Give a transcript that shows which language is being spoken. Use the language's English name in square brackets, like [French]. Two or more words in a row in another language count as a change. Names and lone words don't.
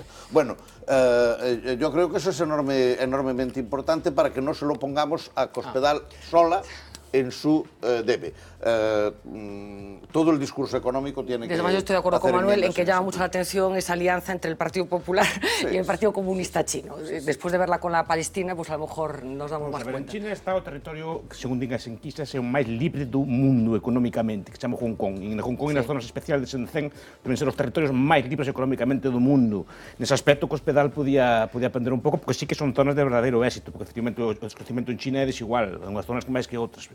[Spanish] Bueno, yo creo que eso es enormemente importante para que no se lo pongamos a Cospedal sola en su debe. Todo el discurso económico tiene que... Además, yo estoy de acuerdo con Manuel en que llama mucho la atención esa alianza entre el Partido Popular y el Partido Comunista Chino. Después de verla con la Palestina, pues a lo mejor nos damos más cuenta. [Galician] En China está o territorio, según din as enquistas, é o máis libre do mundo económicamente, que se chama Hong Kong. En Hong Kong e nas zonas especiales de Shenzhen deben ser os territorios máis libres económicamente do mundo. Nese aspecto, Cospedal podía aprender un pouco, porque sí que son zonas de verdadeiro éxito, porque efectivamente o crecimiento en China é desigual, en unhas zonas máis que outras.